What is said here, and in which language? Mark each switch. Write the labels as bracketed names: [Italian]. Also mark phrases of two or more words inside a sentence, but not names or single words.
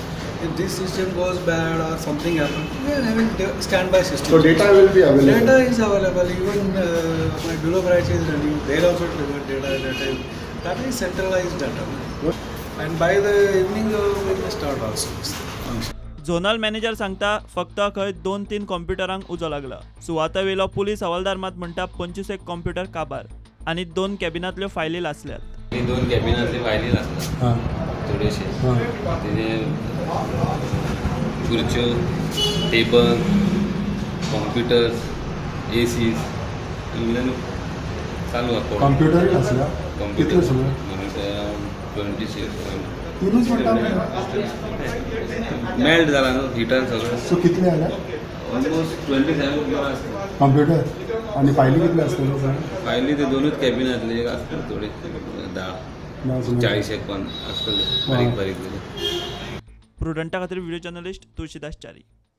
[English] If this system goes bad or something happens, we are having standby system. So data will be available. Data is available. Even my Bureau branch is running. They also deliver data. That is centralized data. And by the evening we will start also function. [Konkani] झोनल मॅनेजर सांगता फक्त खंय 2-3 कॉम्प्युटरांक उजो लागला। सुवातेवेलो पुलीस हवालदार मात म्हणटा 25 कॉम्प्युटर काबार आनी 2 कॅबिनांतल्यो फायली लासल्यात। 2 कॅबिनांतल्यो फायली लासल्यात थोडेशे। तिने खुर्च्यो, [Marathi] टेबल, कॉम्प्युटर्स, एसी चालू आहे। कॉम्प्युटर असला किती सगळं 26 तीनच मेल्ट झाला ना हिटर सगळं। [Konkani] सो कितले आल्या ऑलमोस्ट 27 [Marathi] कॉम्प्युटर आणि फायली कितले असतात? फायली ते 2च कॅबिनातले असतात थोडे 10-40 असतले बारीक बारीक। [Konkani] प्रुडंटा खातीर व्हिडिओ जर्नलिस्ट तुळशीदास च्यारी।